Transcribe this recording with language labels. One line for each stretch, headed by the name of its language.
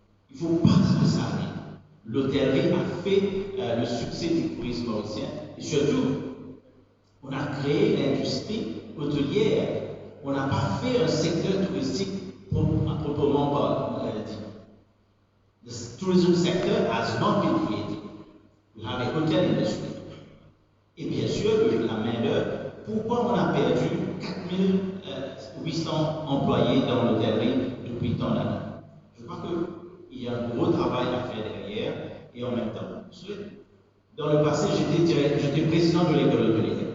French: Il ne faut pas que ça arrive. L'hôtellerie a fait le succès du tourisme mauricien et surtout, on a créé l'industrie hôtelière. On n'a pas fait un secteur touristique à proprement dit.
English: The tourism sector has not been created. We have a hotel industry.
French: Et bien sûr, la main-d'œuvre. Pourquoi on a perdu 4800 employés dans l'hôtellerie depuis tant d'années? Je crois qu'il y a un gros travail à faire derrière et en même temps. Dans le passé, j'étais président de l'école hôtelière.